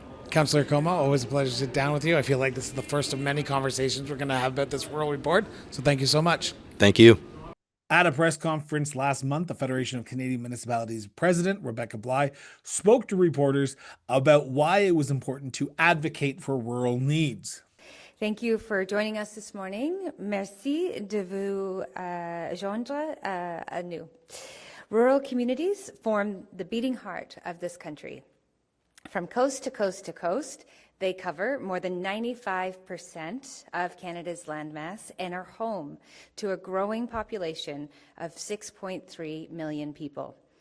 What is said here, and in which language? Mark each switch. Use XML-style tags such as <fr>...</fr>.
<en>Councillor Coma, always a pleasure to sit down with you. I feel like this is the first of many conversations we're going to have about this rural report, so thank you so much. Thank you. At a press conference last month, the Federation of Canadian Municipalities President, Rebecca Bly, spoke to reporters about why it was important to advocate for rural needs. Thank you for joining us this morning.</en> <fr>Merci de vous joindre à nous.</fr> <en>Rural communities form the beating heart of this country. From coast to coast to coast, they cover more than 95% of Canada's landmass and are home to a growing population of 6.3 million people.</en>